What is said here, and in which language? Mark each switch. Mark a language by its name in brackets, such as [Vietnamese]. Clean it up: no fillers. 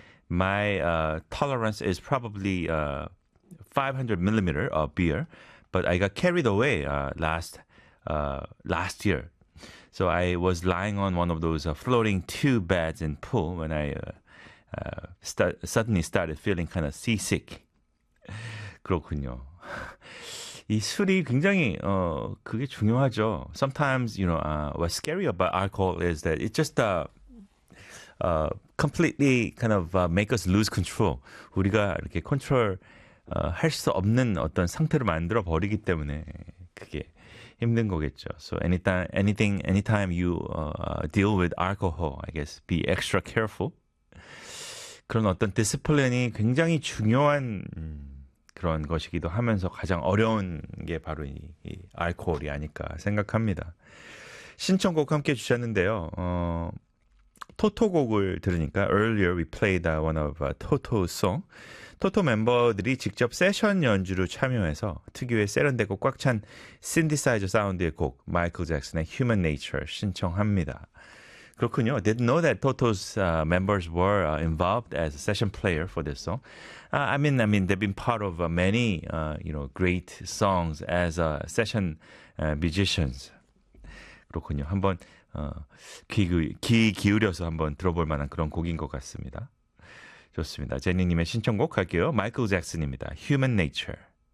[English] My tolerance is probably 500 milliliter of beer, but I got carried away last year. So I was lying on one of those floating tube beds in pool when I suddenly started feeling kind of seasick. [Korean] 그렇군요. 이 술이 굉장히 그게 중요하죠. [English] Sometimes, you know, what's scary about alcohol is that it just completely kind of make us lose control. [Korean] 우리가 이렇게 컨트롤 할수 없는 어떤 상태로 만들어 버리기 때문에 그게 힘든 거겠죠. [English] So anytime you deal with alcohol, I guess be extra careful. [Korean] 그런 어떤 디스플린이 굉장히 중요한 그런 것이기도 하면서 가장 어려운 게 바로 이 알코올이 아닐까 생각합니다. 신청곡 함께 주셨는데요. 토토곡을 들으니까 [English] Earlier we played one of Toto's song. [Korean] 토토 멤버들이 직접 세션 연주로 참여해서 특유의 세련되고 꽉찬 신디사이저 사운드의 곡 마이클 잭슨의 Human Nature 신청합니다. 그렇군요. [English] Didn't know that Toto's members were involved as a session player for this song. I mean, they've been part of many, you know, great songs as session musicians. [Korean] 그렇군요. 한번 귀 기울여서 한번 들어볼 만한 그런 곡인 것 같습니다. 좋습니다. 제니님의 신청곡 할게요. 마이클 잭슨입니다. Human Nature.